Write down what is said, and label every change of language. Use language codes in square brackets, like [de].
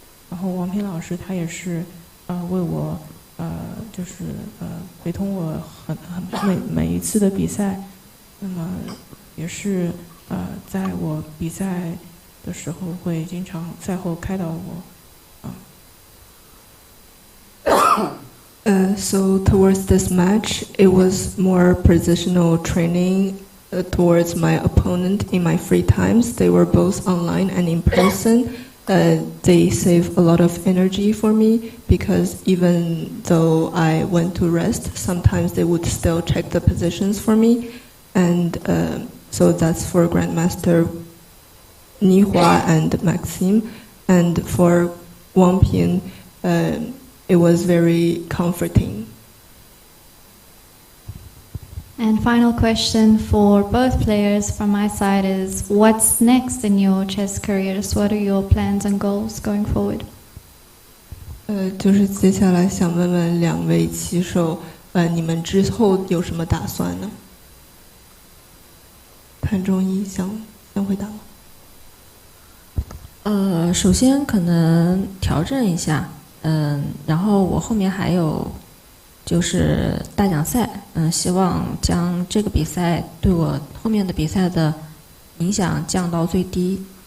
[zh] 然后王平老师他也是为我就是陪同我每一次的比赛，那么也是在我比赛的时候会经常赛后开导我。 [en] So towards this match, it was more positional training towards my opponent in my free times. They were both online and in person. They save a lot of energy for me because even though I went to rest, sometimes they would still check the positions for me. And so that's for Grandmaster Nihua and Maxime. And for Wang Pin, it was very comforting. And final question for both players from my side is, what's next in your chess careers? What are your plans and goals going forward? [zh] 就是接下来想问问两位棋手，你们之后有什么打算呢？谭忠义想回答吗？首先可能调整一下，然后我后面还有就是大奖赛，希望将这个比赛对我后面的比赛的影响降到最低。